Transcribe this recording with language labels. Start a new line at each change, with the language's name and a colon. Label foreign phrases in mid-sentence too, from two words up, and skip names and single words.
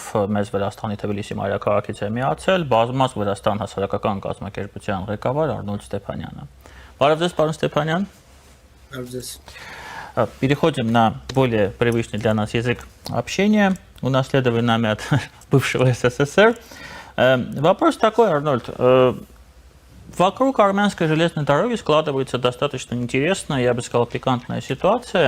Armenian: մեզ Վրաստանի Թբիլիսի մայրաքաղաքից է միացել բազմաց Վրաստան հասարակական կազմակերպության ղեկավար Արնոլդ Ստեփանյանը։ Բարև ձեզ, պարոն Ստեփանյան։ Բարև ձեզ։
Russian: Переходим на более привычный для нас язык общения, унаследованный нами от бывшего СССР. Вопрос такой, Арнольд. Вокруг армянской железной дороги складывается достаточно интересная, я бы сказал, пикантная ситуация.